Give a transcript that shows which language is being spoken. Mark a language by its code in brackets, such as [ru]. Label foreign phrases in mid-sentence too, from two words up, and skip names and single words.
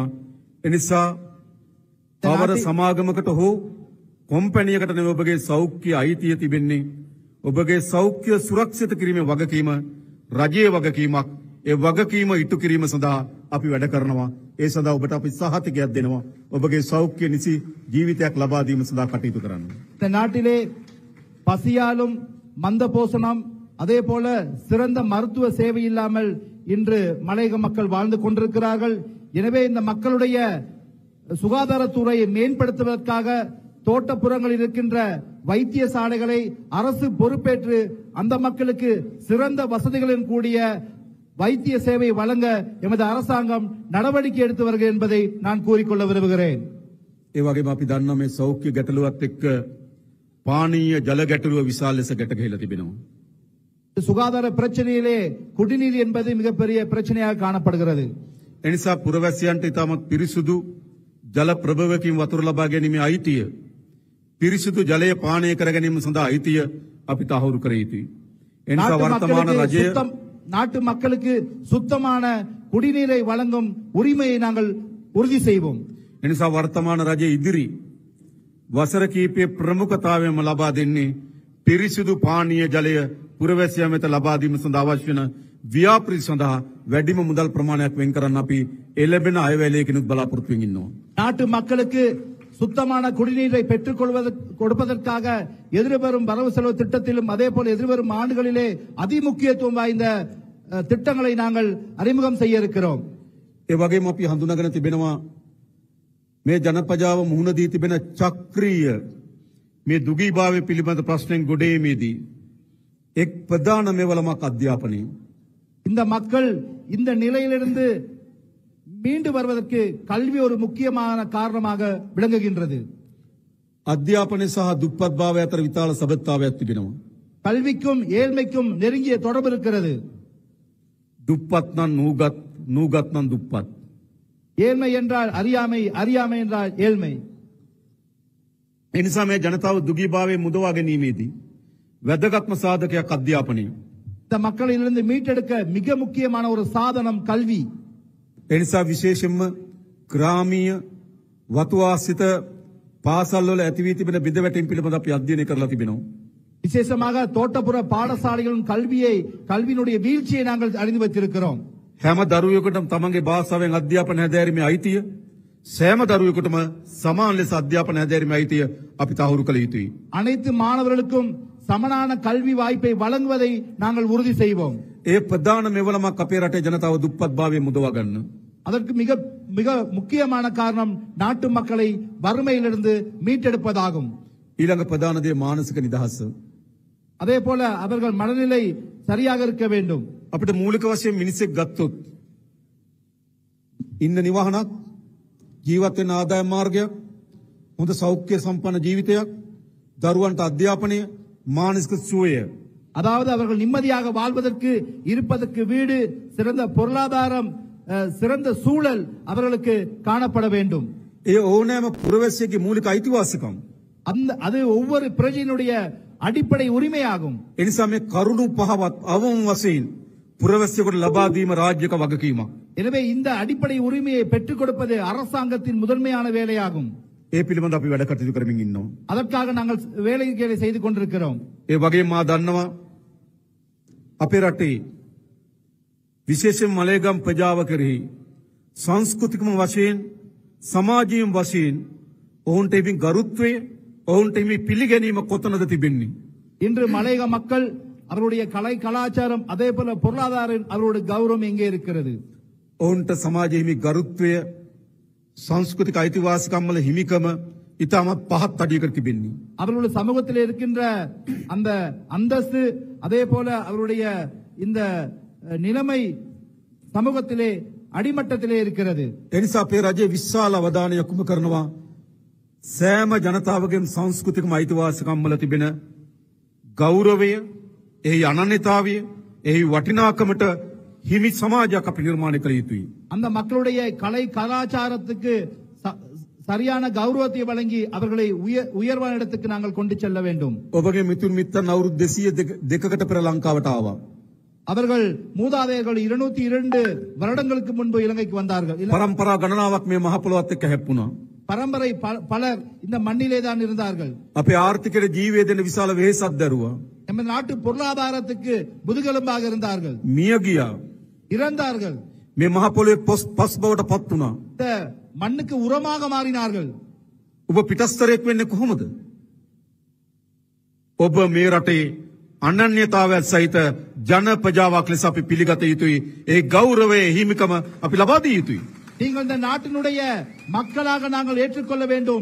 [si] ඒ නිසා කවර සමාගමකට හෝ කොම්පැනියකට නෙවෙයි ඔබගේ සෞඛ්‍ය අයිතිය තිබෙන්නේ. ඔබගේ සෞඛ්‍ය සුරක්ෂිත කිරීමේ වගකීම රජයේ වගකීමක්. ඒ වගකීම ඉටු කිරීම සඳහා අපි වැඩ කරනවා. ඒ සඳහා ඔබට අපි සහතිකයක් දෙනවා. ඔබගේ සෞඛ්‍ය නිසි ජීවිතයක් ලබා දීම සඳහා කටයුතු කරන්න. [ta] இந்த நாட்டிலே பசியாலும் மந்த போஷணம் அதே போல சிறந்த மருத்துவ சேவை இல்லாமல் இன்று மலையக மக்கள் வாழ்ந்து கொண்டிருக்கிறார்கள். எனவே இந்த மக்களுடைய சுகாதாரத்துறையை மேம்படுத்துவதற்காக தோட்டப்புறங்களில் இருக்கின்ற வைத்தியசாலைகளை அரசு பொறுப்பேற்று அந்த மக்களுக்கு சிறந்த வசதிகளுடன் கூடிய வைத்திய சேவை வழங்க எமது அரசாங்கம் நடவடிக்கை எடுத்து வருகிறது என்பதை நான் கூறிக்கொள்ள விரும்புகிறேன். [si] ඒ වගේම අපි දන්නා මේ සෞඛ්‍ය ගැටලුවත් එක්ක පානීය ජල ගැටලුව විශාල ලෙස ගැට ගහලා තිබෙනවා. [ta] சுகாதார பிரச்சனையிலே குடிநீர் என்பது மிகப்பெரிய பிரச்சனையாக காணப்படுகிறது. [si] එනිසා පුරවැසියන්ට ඉතාමත් පිරිසුදු ජල ප්‍රභවකින් වතුර ලබා ගැනීමේ අයිතිය පිරිසුදු ජලය පානය කර ගැනීම සඳහා අයිතිය අපි තහවුරු කර යුතුයි. එනිසා වර්තමාන රජය [ta] நாட்டு மக்களுக்கு சுத்தமான குடிநீரை வழங்கும் உரிமையை நாங்கள் உறுதி செய்வோம். [si] එනිසා වර්තමාන රජය ඉදිරි වසර කීපයේ ප්‍රමුඛතාවයම ලබා දෙන්නේ පිරිසිදු පානීය ජලය පුරවැසියන් වෙත ලබා දීම සඳහා අවශ්‍ය වන ව්‍යාපෘති සඳහා වැඩිම මුදල් ප්‍රමාණයක් වෙන් කරන්න අපි එළඹෙන අයවැයකිනුත් බලාපොරොත්තු වෙමින් ඉන්නවා. [ta] நாட்டு மக்களுக்கு சுத்தமான குடிநீரை பெற்றுக் கொடுப்பதற்காக எதிர்வரும் வரவு செலவு திட்டத்திலும் அதே போல எதிர்வரும் ஆண்டுகளிலே அதிமுக்கியத்துவம் வாய்ந்த திட்டங்களை நாங்கள் அறிமுகம் செய்ய இருக்கிறோம். [si] ඒ වගේම අපි හඳුනාගෙන තිබෙනවා මේ ජනපජාව මුහුණ දී තිබෙන චක්‍රීය මේ දුගීභාවය පිළිබඳ ප්‍රශ්නෙන් ගොඩේමේදී එක් ප්‍රධාන මෙවලමක් අධ්‍යාපනය. [ta] இந்த மக்கள் இந்த நிலையிலிருந்து மீண்டு வருவதற்கு கல்வி ஒரு முக்கியமான காரணமாக விளங்குகின்றது. [si] අධ්‍යාපනය සහ දුප්පත්භාවය අතර විශාල සබඳතාවයක් තිබෙනවා. [ta] கல்விக்கும் ஏழ்மைக்கும் நெருங்கிய தொடர்பு இருக்கிறது. [si] දුප්පත් නම් නූගත් නම් දුප්පත්. [ta] ஏழ்மை என்றால் அறியாமை, அறியாமை என்றால் ஏழ்மை. [si] එනිසා මේ ජනතාව දුගීභාවයෙන් මුදවා ගැනීමේදී වැදගත්ම සාධකයක් අධ්‍යාපනය. [ta] இந்த மக்களிலிருந்து மீட்டெடுக்க மிக முக்கியமான ஒரு சாதனம் கல்வி. [si] එනිසා විශේෂයෙන්ම ග්‍රාමීය වතුආශ්‍රිත පාසල්වල ඇති වී තිබෙන බිඳවැටීම් පිළිබඳ අපි අධ්‍යයනය කරලා තිබෙනවා. [ta] விசேஷமாக தோட்டப்புற பாடசாலைகளின் கல்வியினுடைய வீழ்ச்சியை நாங்கள் அறிந்து வைத்திருக்கிறோம். [si] හැම දරුවෙකුටම තමන්ගේ භාෂාවෙන් අධ්‍යාපන හැදෑරීමේ අයිතිය සෑම දරුවෙකුටම සමාන ලෙස අධ්‍යාපන හැදෑරීමේ අයිතිය අපි තහවුරු කළ යුතුයි. [ta] அனைத்து மாணவர்களுக்கும் சமனான கல்வி வாய்ப்பை வழங்குவதை நாங்கள் உறுதி செய்வோம். [si] ඒ ප්‍රධාන මෙවලමක් අපේ රටේ ජනතාව දුප්පත්භාවයෙන් මුදවා ගන්න. [ta] அதற்கு மிக மிக முக்கியமான காரணம் நாட்டு மக்களை வறுமையிலிருந்து மீட்டெடுப்பதாகும். [si] ඊළඟ ප්‍රධාන දේ මානසික නිදහස. [ta] அதே போல அவர்கள் மனநிலை சரியாக இருக்க வேண்டும். [si] අපිට මූලික වශයෙන් මිනිසෙක් ගත්තොත් ඉන්න නිවහනක් ජීවත් වෙන ආදායම් මාර්ගයක් හොඳ සෞඛ්‍ය සම්පන්න ජීවිතයක් දරුවන්ට අධ්‍යාපනය මානසික සුවය [ta] அதாவது அவர்கள் நிம்மதியாக வாழ்வதற்கு இருப்பதற்கு வீடு சிறந்த பொருளாதாரம் சிறந்த சூழல் அவர்களுக்கு காணப்பட வேண்டும். [si] ඒ ඕනෑම පුරවැසියෙකුගේ මූලික අයිතිවාසිකම්. [ta] அது ஒவ்வொரு பிரஜையினுடைய அடிப்படை உரிமையாகும். [si] එනිසා මේ කරුණු පහවත් අවම වශයෙන් පුරවැසියෙකුට ලබා දීම රාජ්‍යක වගකීමක්. [ta] எனவே இந்த அடிப்படை உரிமையை பெற்றுக் கொடுப்பது அரசாங்கத்தின் முதன்மையான வேலையாகும். [si] ඒ පිළිබඳ අපි වැඩ කටයුතු කරමින් ඉන්නවා. [ta] அதற்காக நாங்கள் வேலைகளை செய்து கொண்டிருக்கிறோம். [si] ඒ වගේම මා දන්නවා අපේ රටේ විශේෂයෙන් මලේගම් ප්‍රජාව කෙරෙහි සංස්කෘතිකම වශයෙන් සමාජීය වශයෙන් ඔවුන්ට එවි ගරුත්වය ඔවුන්ට එවි පිළිගැනීම කොතනද තිබෙන්නේ? [ta] இன்று மலையக மக்கள் அவருடைய கலை கலாச்சாரம் அதே போல பொருளாதாரம் அவருடைய கௌரவம் எங்கே இருக்கிறது? [si] ඔවුන්ට සමාජයේ ගරුත්වය සංස්කෘතික අයිතිවාසිකම් වල හිමිකම ඉතාමත් පහත් අඩියකට තිබෙන්නේ. [ta] அவர்களுடைய சமூகத்தில் இருக்கின்ற அந்த அந்தஸ்து அதே போல அவருடைய இந்த நிலைமை சமூகத்திலே அடிமட்டத்திலே இருக்கிறது. [si] එනිසා අපේ රජයේ විශාල අවධානයක් යොමු කරනවා සෑම ජනතාවගේම සංස්කෘතිකම අයිතිවාසිකම් වල තිබෙන ගෞරවය, එහි අනන්‍යතාවය, එහි වටිනාකමට හිමි සමාජයක් අපි නිර්මාණය කළ යුතුයි. [ta] அந்த மக்களுடைய கலை கலாச்சாரத்துக்கு சரியான கௌரவத்தை வழங்கி அவர்களை உயர்வான இடத்துக்கு நாங்கள் கொண்டு செல்ல வேண்டும். [si] ඔබගේ මිතුන් මිත්තන් අවුරුදු 202කට පෙර ලංකාවට ආවා. [ta] அவர்கள் மூதாதையர்கள் 202 வருடங்களுக்கு முன்பு இலங்கைக்கு வந்தார்கள். [si] පරම්පරා ගණනාවක් මේ මහ පොළොවත් එක්ක හැප්පුණා. [ta] பரம்பரை பலர் இந்த மண்ணிலே தான் இருந்தார்கள். [si] අපේ ආර්ථිකයේ ජීවය දෙන විශාල වෙහෙසක් දරුවා. [ta] நம்ம நாட்டு பொருளாதாரத்துக்கு முதுகெலும்பாக இருந்தார்கள். [si] මිය ගියා. [ta] இறந்தார்கள். [si] මේ මහ පොළොවේ පස් බවට පත් වුණා. [ta] இந்த மண்ணுக்கு உரமாக மாறினார்கள். [si] ඔබ පිටස්තරයක් වෙන්නේ කොහොමද? ඔබ මේ රටේ අනන්‍යතාවයත් සහිත ජන ප්‍රජාවක් ලෙස අපි පිළිගත යුතුයි. ඒ ගෞරවයේ හිමිකම අපි ලබා දිය යුතුයි. [ta] நீங்கள் இந்த நாட்டினுடைய மக்களாக நாங்கள் ஏற்றுக்கொள்ள வேண்டும்.